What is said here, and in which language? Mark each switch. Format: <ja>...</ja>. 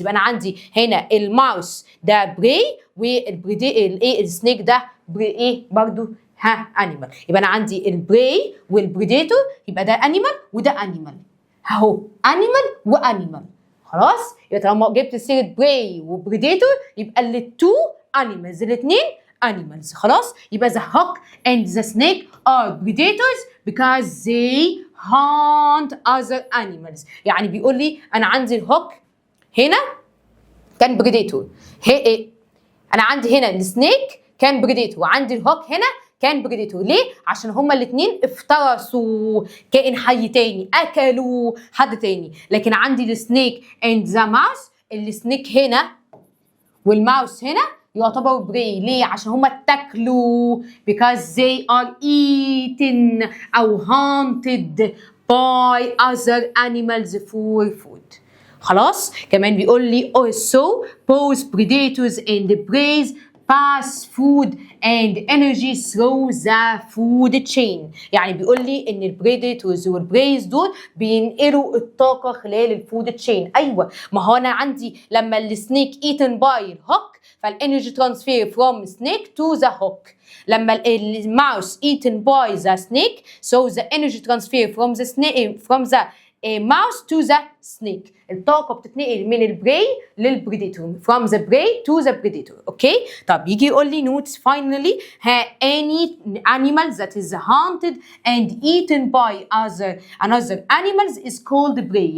<ar>يبقى انا عندي هنا الماوس ده براي والبريدي السنيك ده ايه برضو انيمال. يبقى انا عندي البراي والبريديتور يبقى ده انيمال وده انيمال اهو، انيمال وانيمال. خلاص يبقى طالما جبت سيره براي وبريديتور يبقى التو انيمالز، الاثنين animals. خلاص يبقى</ar> <en>the hawk and the snake are predators because they hunt other animals.</en> <ar>يعني بيقول لي انا عندي الهوك هنا كان بريديتور، انا عندي هنا السنيك كان بريديتور وعندي الهوك هنا كان بريديتور. ليه؟ عشان هما الاثنين افترسوا كائن حي تاني، اكلوا حد تاني. لكن عندي</ar> <en>السنيك and the mouse,</en> <ar>السنيك هنا والماوس هنا يعتبروا براي. ليه؟ عشان هما اتاكلوا</ar> <en>because they are eaten</en> <ar>او</ar> <en>hunted by other animals for food.</en> <ar>خلاص كمان بيقول لي</ar> <en>also both predators and preys pass food and energy through the food chain.</en> <ar>يعني بيقول لي ان البريديتورز والبريز دول بينقلوا الطاقه خلال الفود تشين. ايوه ما هو انا عندي لما السنيك</ar> <en>Eaten by الهوك فالانرجي transfer from snake to the hawk.</en> <ar>لما الماوس</ar> <en>eaten by the snake so the energy transfer from the snake from the mouse to the snake.</en> <ar>الطاقة بتتنقل من البراي للبريديتور</ar> <en>from the prey to the predator.</en> <ar>اوكي طب يجي يقول لي</ar> <en>notes finally any animal that is hunted and eaten by another animals is called prey.</en>